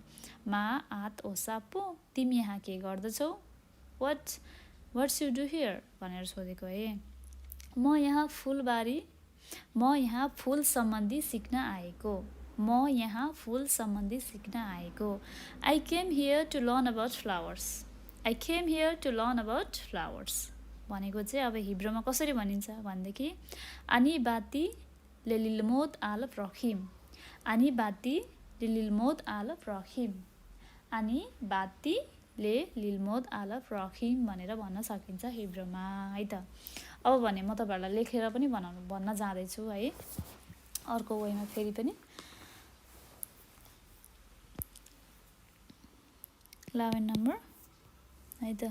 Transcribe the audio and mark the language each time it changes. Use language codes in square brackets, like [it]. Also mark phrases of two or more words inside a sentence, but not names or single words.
[he] מה את עושה פה, [ne] तिमी यहाँ के गर्दछौ, [en] what's you do here [ne] भनेर सोधेको है। म यहाँ फुल सम्बन्धी सिक्न आएको, म यहाँ फुल सम्बन्धी सिक्न आएको। [en] I came here to learn about flowers, I came here to learn about flowers [ne] भनेको चाहिँ अब हिब्रूमा कसरी भनिन्छ भनेदेखि [he] אני באתי ל ללמוד על פרחים, אני באתי ל ללמוד על פרחים, אני באתי ל ללמוד על פרחים [ne] भनेर भन्न सकिन्छ हिब्रूमा है त। अब भने म तपाईँहरूलाई लेखेर पनि भन्न जाँदैछु है अर्को वेमा फेरि पनि। 11 नम्बर है त।